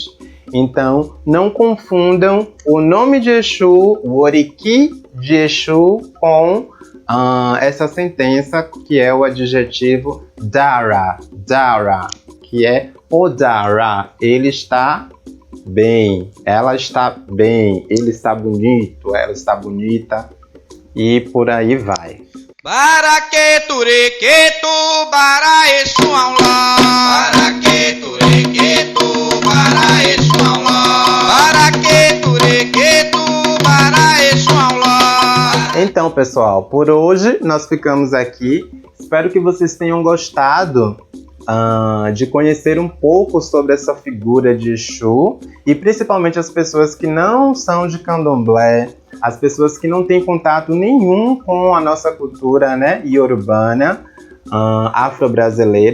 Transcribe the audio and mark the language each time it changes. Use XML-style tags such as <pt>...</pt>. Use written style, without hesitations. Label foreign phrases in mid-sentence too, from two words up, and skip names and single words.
<pt>Então, não confundam o nome de Exu, o Oriki de Exu, com essa sentença que é o adjetivo Dara, Dara, que é Odara. Ele está bem, ela está bem, ele está bonito, ela está bonita e por aí vai.</pt> <yo>Baraqueturequetu, bara Exu aulá. Baraqueturequetu, bara Exu aulá. Baraqueturequetu, bara Exu aulá.</yo> <pt>Então, pessoal, por hoje nós ficamos aqui. Espero que vocês tenham gostado de conhecer um pouco sobre essa figura de Exu e principalmente as pessoas que não são de candomblé, as pessoas que não têm contato nenhum com a nossa cultura, né, iorubana, afro-brasileira.</pt>